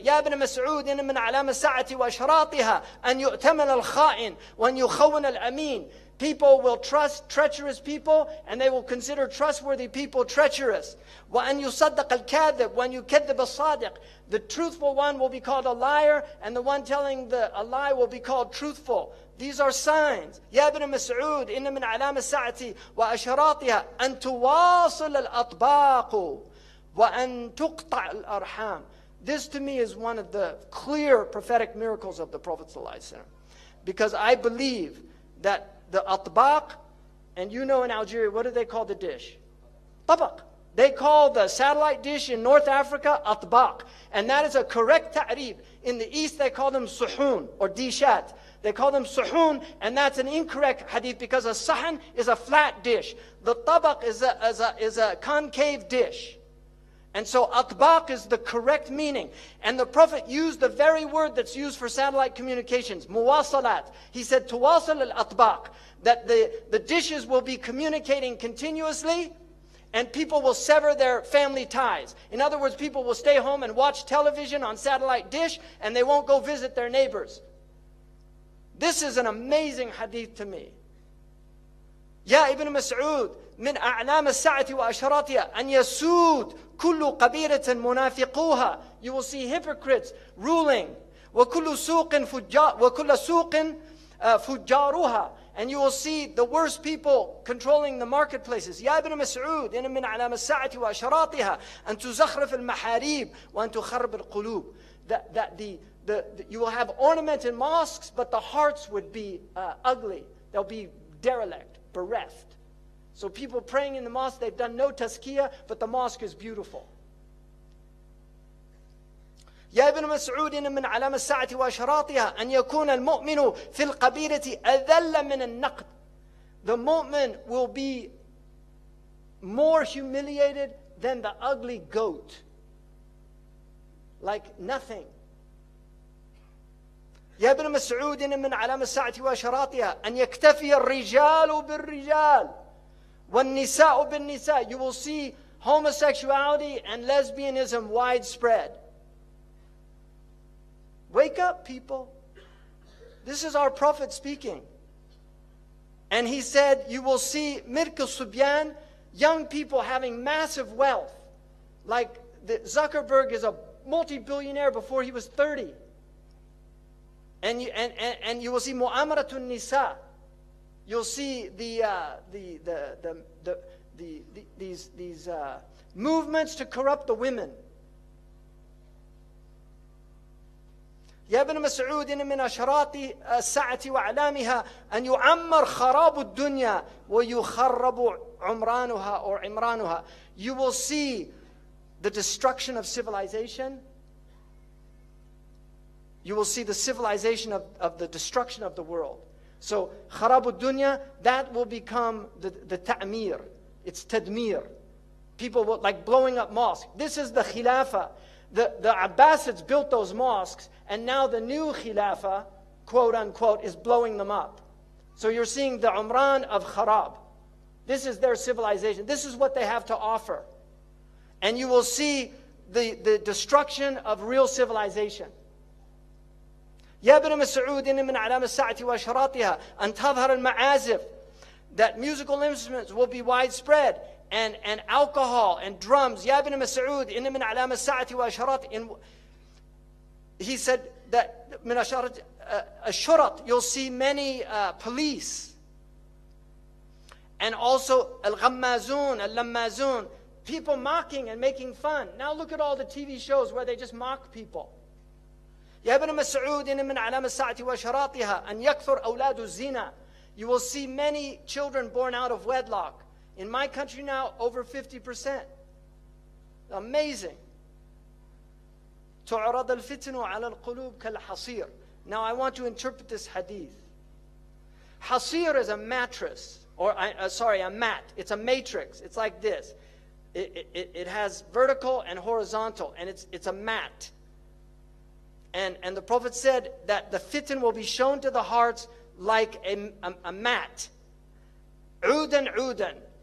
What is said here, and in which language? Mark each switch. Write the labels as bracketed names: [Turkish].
[Arabic] يَا ابْنَ مَسْعُودٍ مِنْ عَلَامَ السَّاعَةِ وَأَشْرَاطِهَا أَنْ يُؤْتَمَنَ الْخَائِنِ وَأَنْ يُخَوِّنَ الْأَمِينَ. [English] People will trust treacherous people, and they will consider trustworthy people treacherous. [Arabic] وَأَنْ يُصَدَّقَ الْكَاذِبُ وَأَنْ يُكَذِّبَ الصَّادِقُ. [English] The truthful one will be called a liar, and the one telling a lie will be called truthful. These are signs. [Arabic] يا ابن مسعود إن من علامة الساعة وأشراطها أن تواصل الأطباق وأن تقطع الأرحام. [English] This to me is one of the clear prophetic miracles of the Prophet ﷺ. Because I believe that the atbaq, and you know in Algeria, what do they call the dish? Tabaq. They call the satellite dish in North Africa atbaq. And that is a correct ta'rib. In the East they call them suhoon or dishat. They call them suhoon, and that's an incorrect hadith, because a sahan is a flat dish. The tabaq is a concave dish. And so atbaq is the correct meaning. And the Prophet used the very word that's used for satellite communications, muwasalat. He said, tuwasal al-atbaq, that the dishes will be communicating continuously, and people will sever their family ties. In other words, people will stay home and watch television on satellite dish, and they won't go visit their neighbors. This is an amazing hadith to me. [Arabic] يا ابن مسعود من أعلام الساعة وأشراطها أن يسود كل قبيلة منافقوها. [English] You will see hypocrites ruling. [Arabic] وكل سوق فجاروها. [English] And you will see the worst people controlling the marketplaces. [Arabic] يا ابن مسعود إن من أعلام الساعة وأشراطها أن تزخرف المحاريب وأن تخرب القلوب. [English] You will have ornamented mosques, but the hearts would be ugly. They'll be derelict, bereft. So people praying in the mosque, they've done no tazkiyah, but the mosque is beautiful. [Arabic] يا ابن مسعود إن من علامة الساعة وأشراطها أن يكون المؤمن في القبيلة أذل من النقد. [English] The mu'min will be more humiliated than the ugly goat. Like nothing. [Arabic] يا ابن مسعود من علامة الساعة وأشراطها أن يكتفي الرجال بالرجال والنساء بالنساء. [English] You will see homosexuality and lesbianism widespread. Wake up, people. This is our Prophet speaking. And he said, you will see Mirk al-Subyan, young people having massive wealth. Like Zuckerberg is a multi-billionaire before he was 30. And you will see Mu'amaratun Nisa. You'll see these movements to corrupt the women. [Arabic] يا ابن مسعود من أشراط الساعة وأعلامها أن يعمر خراب الدنيا ويخرب عمرانها or عمرانها. [English] You will see the destruction of civilization. You will see the civilization of the destruction of the world. So [Arabic] خراب الدنيا, [English] that will become the ta'mir. It's tadmir. People will, like blowing up mosques. This is the khilafah. The Abbasids built those mosques, and now the new Khilafah, quote unquote, is blowing them up. So you're seeing the Umran of Kharab. This is their civilization. This is what they have to offer. And you will see the destruction of real civilization. [Arabic] يا ابن مسعود من علامة الساعة وأشراطها أن تظهر المعازف. [English] That musical instruments will be widespread. And alcohol and drums. [Arabic] يا ابن مسعود إن من علامة الساعة وأشراط. [English] He said that [Arabic] من أشارة الشرط, [English] you'll see many police. And also [Arabic] الغمازون, اللمازون, [English] people mocking and making fun. Now look at all the TV shows where they just mock people. [Arabic] يا ابن مسعود إن من علامة الساعة وأشراطها أن يكثر أولاد الزنا. [English] You will see many children born out of wedlock. In my country now, over 50%. Amazing. [Arabic] تعرض الفتن على القلوب كالحصير. [English] Now I want to interpret this hadith. Hasir is a mattress, or a mat. It's a matrix. It's like this. It has vertical and horizontal, and it's a mat. And the Prophet said that the fitan will be shown to the hearts like a mat. Udan udan.